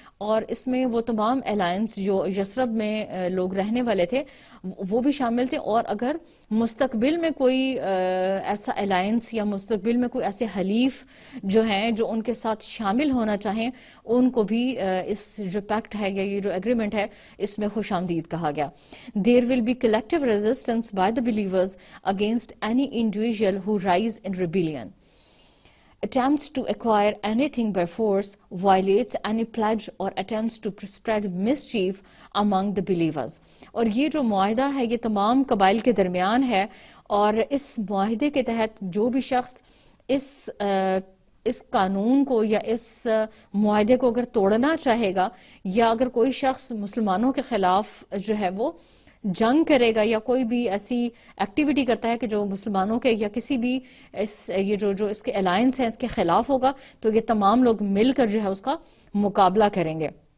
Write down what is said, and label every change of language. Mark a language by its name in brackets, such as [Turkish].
[Urdu] اور اس میں وہ تمام الائنس جو یثرب میں لوگ رہنے والے تھے وہ بھی شامل تھے، اور اگر مستقبل میں کوئی ایسا الائنس یا مستقبل میں کوئی ایسے حلیف جو ہیں جو ان کے ساتھ شامل ہونا چاہیں ان کو بھی اس جو پیکٹ ہے یا یہ جو ایگریمنٹ ہے اس میں خوش آمدید کہا گیا. [English] There will be collective resistance by the believers against any individual who rise in rebellion, attempts to acquire anything by force, violates any pledge or attempts to spread mischief among the believers. [Urdu] اور یہ جو معاہدہ ہے یہ تمام قبائل کے درمیان ہے، اور اس معاہدے کے تحت جو بھی شخص اس قانون کو یا اس معاہدے کو اگر توڑنا چاہے گا، یا اگر کوئی شخص مسلمانوں کے خلاف جو ہے وہ جنگ کرے گا یا کوئی بھی ایسی ایکٹیویٹی کرتا ہے کہ جو مسلمانوں کے یا کسی بھی یہ جو اس کے الائنس ہیں اس کے خلاف ہوگا، تو یہ تمام لوگ مل کر جو ہے اس کا مقابلہ کریں گے.